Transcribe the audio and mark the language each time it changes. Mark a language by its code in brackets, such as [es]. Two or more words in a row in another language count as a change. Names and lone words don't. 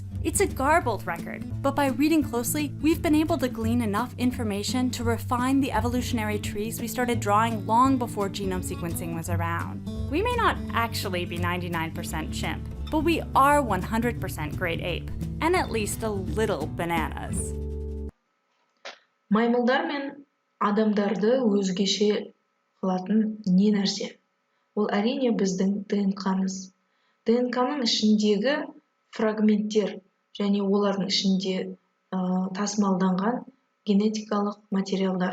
[en] It's a garbled record, but by reading closely, we've been able to glean enough information to refine the evolutionary trees we started drawing long before genome sequencing was around. We may not actually be 99% chimp, but we are 100% great ape, and at least a little bananas. [kk] Маймылдар мен адамдарды өзгеше қылатын не нәрсе? Ол әрине біздің ДНК-мыз. ДНК-ның ішіндегі фрагменттер және олардың ішінде тасымалданған генетикалық материалдар.